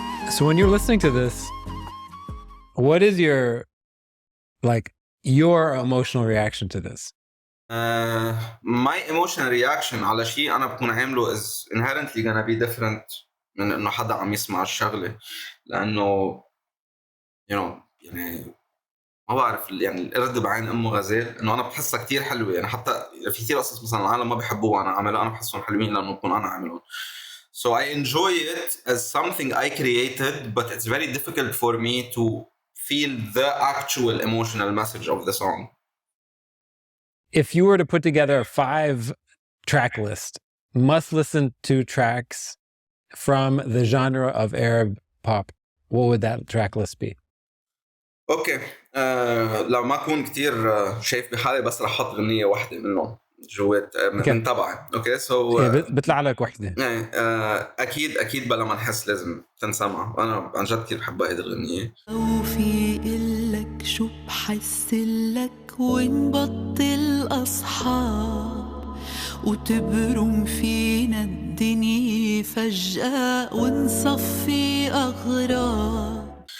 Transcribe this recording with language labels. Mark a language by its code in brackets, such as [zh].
[en] So when you're listening to this, what is your emotional reaction to this? My emotional reaction [ar] على شيء أنا بكون عامله [en] is inherently gonna be different [ar] من إنه حدا عم يسمع الشغلة، لأنه يعني ما بعرف، يعني القرد بعين أمه غزال، إنه أنا بحسها كتير حلوة. يعني حتى في كتير قصص مثلا العالم ما بيحبوها وأنا عاملها، أنا بحسهم حلوين لأنه بكون أنا عاملهم. [en] So I enjoy it as something I created, but it's very difficult for me to feel the actual emotional message of the song. If you were to put together a 5-track list, must listen to tracks from the genre of Arab pop, what would that track list be? [ar] اوكي لو ما اكون كتير شايف بحالي بس رح احط غنية واحدة منهم جوات من تبعي. اوكي سو بيطلع لك وحده. اكيد بلا ما نحس لازم تنسمع. انا عن جد كثير بحب هيدي الغنية. وفي إلك شو بحس لك ونبطل أصحاب وتبرم فينا الدنيا فجأة ونصفي أغراب.